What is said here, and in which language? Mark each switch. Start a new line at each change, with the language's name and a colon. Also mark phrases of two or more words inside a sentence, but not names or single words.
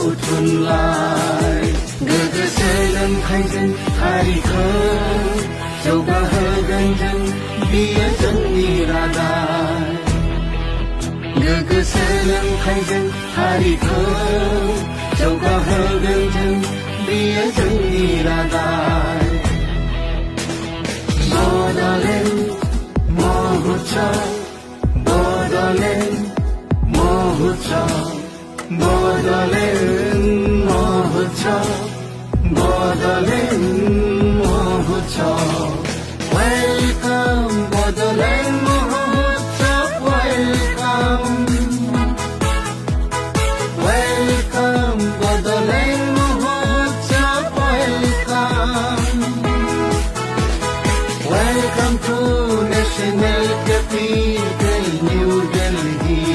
Bodo: थुनलाइ गोग्गो सोलोंथाइजों हारिखौ जौगाहोगोन जों बियो जोंनि रादाय गोग्गो सोलोंथाइजों हारिखौ जौगाहोगोन जों बियो जोंनि रादाय
English: Bodoland Mahotsav, Bodoland Mahotsav, Bodoland Mahotsav, Bodoland Mahotsav. Welcome Bodoland Mahotsav, welcome. Welcome Bodoland Mahotsav, welcome. Welcome to National Capital New Delhi.